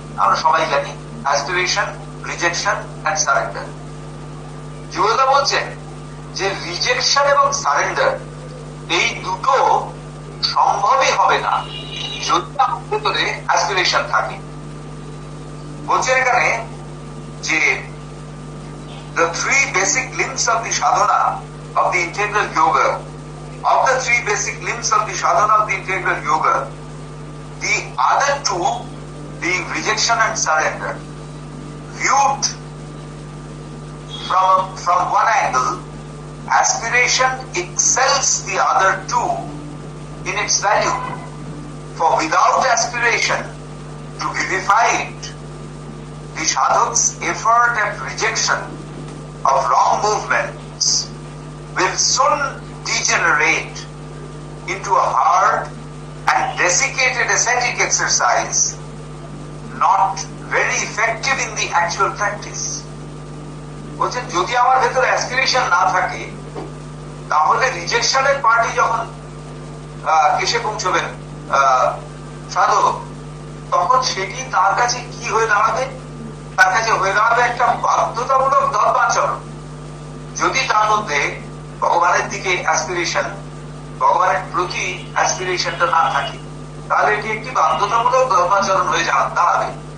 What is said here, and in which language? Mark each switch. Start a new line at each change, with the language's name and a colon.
Bangla: আমরা সবাই জানি, অ্যাসপিরেশন, রিজেকশন এন্ড সারেন্ডার। যুগদা বলছেন যে রিজেকশন এবং সারেন্ডার এই দুটো সম্ভবই হবে না যদি আমার ভেতরে অ্যাসপিরেশন থাকে। বলছেন এখানে যে
English: the three basic limbs of the sadhana of the integral yoga, of the three basic limbs of the sadhana of the integral yoga, the other two, being rejection and surrender, viewed from one angle, aspiration excels the other two in its value. For without aspiration to vivify it, the sadhak's effort at rejection of wrong movements will soon degenerate into a hard and desiccated ascetic exercise, not very effective in the actual practice.
Bangla: বলছেন যদি আমার ভেতরে aspiration না থাকে তাহলে রিজেকশনের party যখন এসে পৌঁছবেন সাধক, তখন সেটি তার কাছে কি হয়ে দাঁড়াবে? তার কাছে হয়ে দাঁড়াবে একটা বাধ্যতামূলক ধর্মাচরণ। যদি তার মধ্যে ভগবানের দিকে অ্যাসপিরেশন, ভগবানের প্রতি অ্যাসপিরেশনটা না থাকে, তাহলে এটি একটি বাধ্যতামূলক ধর্মাচরণ হয়ে দাঁড়াবে।